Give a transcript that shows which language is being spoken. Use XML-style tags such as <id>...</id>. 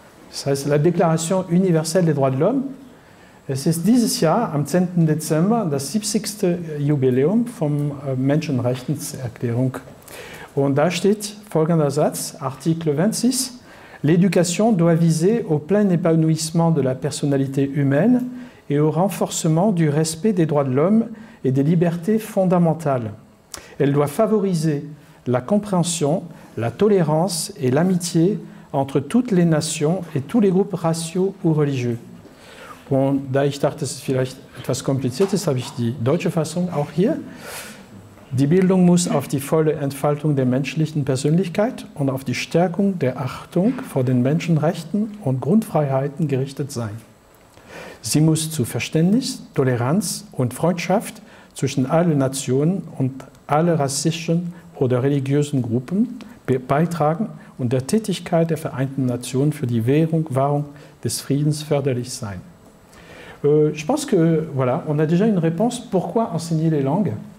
<de>Das heißt, la Déclaration universelle des droits de l'homme. Es ist dieses Jahr, am 10. Dezember, das 70. Jubiläum von Menschenrechtserklärung. Und da steht folgender Satz,</de> <fr>Article 26, l'éducation doit viser au plein épanouissement de la personnalité humaine et au renforcement du respect des droits de l'homme et des libertés fondamentales. Elle doit favoriser la compréhension, la tolérance et l'amitié entre toutes les nations et tous les groupes raciaux ou religieux.</fr> <de>Und da ich dachte, das ist vielleicht etwas kompliziert ist, habe ich die deutsche Fassung auch hier. Die Bildung muss auf die volle Entfaltung der menschlichen Persönlichkeit und auf die Stärkung der Achtung vor den Menschenrechten und Grundfreiheiten gerichtet sein. Sie muss zu Verständnis, Toleranz und Freundschaft zwischen allen Nationen und alle rassischen oder religiösen Gruppen beitragen und der Tätigkeit der Vereinten Nationen für die Wahrung des Friedens förderlich sein.</de> <fr>Je pense que voilà, on a déjà une réponse pourquoi enseigner les langues.</fr>